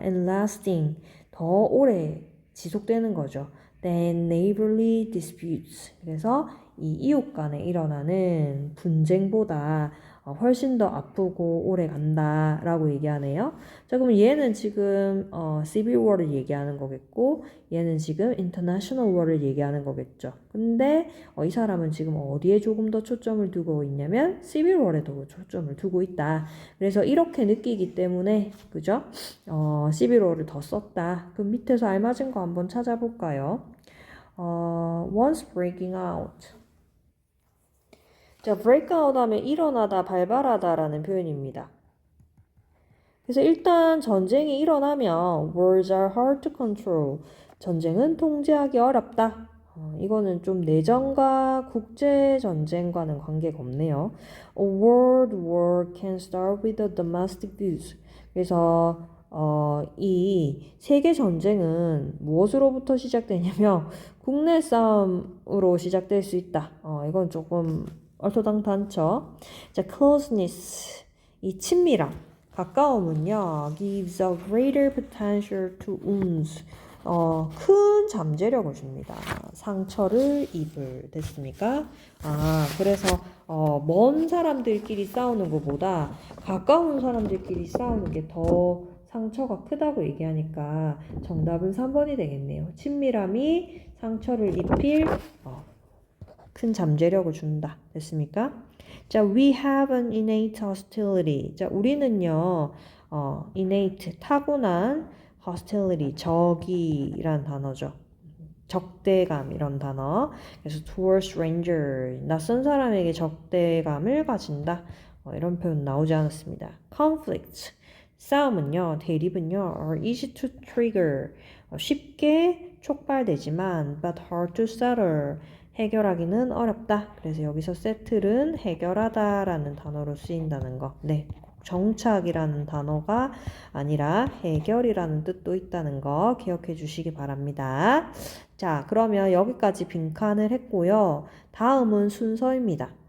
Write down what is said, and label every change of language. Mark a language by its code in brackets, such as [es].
[en] and lasting, [ko] 더 오래 지속되는 거죠. [en] than neighborly disputes. [ko] 그래서 이 이웃 간에 일어나는 분쟁보다 훨씬 더 아프고 오래 간다라고 얘기하네요. 자, 그럼 얘는 지금 Civil War를 얘기하는 거겠고, 얘는 지금 International War를 얘기하는 거겠죠. 근데 이 사람은 지금 어디에 조금 더 초점을 두고 있냐면 Civil War에 더 초점을 두고 있다. 그래서 이렇게 느끼기 때문에, 그죠? Civil War를 더 썼다. 그럼 밑에서 알맞은 거 한번 찾아볼까요? [en] once breaking out. [ko] 자, break out 하면 일어나다, 발발하다라는 표현입니다. 그래서 일단 전쟁이 일어나면 [en] wars are hard to control. [ko] 전쟁은 통제하기 어렵다. 이거는 좀 내전과 국제 전쟁과는 관계가 없네요. [en] A world war can start with a domestic dispute. [ko] 그래서 이 세계 전쟁은 무엇으로부터 시작되냐면 국내 싸움으로 시작될 수 있다. 이건 조금 얼토당탄죠. [en] 자, closeness, [ko] 이 친밀함, 가까움은요, [en] gives a greater potential to wounds. [ko] 큰 잠재력을 줍니다. 상처를 입을. 됐습니까? 그래서 먼 사람들끼리 싸우는 것보다 가까운 사람들끼리 싸우는 게 더 상처가 크다고 얘기하니까 정답은 3번이 되겠네요. 친밀함이 상처를 입힐 큰 잠재력을 준다. 됐습니까? [en] 자, we have an innate hostility. [ko] 자, 우리는요, innate, 타고난 hostility, 적이란 단어죠. 적대감 이런 단어. 그래서 [en] towards stranger, [ko] 낯선 사람에게 적대감을 가진다. 이런 표현 나오지 않았습니다. [en] conflict, [ko] 싸움은요, 대립은요, [en] are easy to trigger, [ko] 쉽게 촉발되지만 [en] but hard to settle, [ko] 해결하기는 어렵다. 그래서 여기서 세틀은 해결하다라는 단어로 쓰인다는 거. 네, 정착이라는 단어가 아니라 해결이라는 뜻도 있다는 거 기억해 주시기 바랍니다. 자, 그러면 여기까지 빈칸을 했고요. 다음은 순서입니다.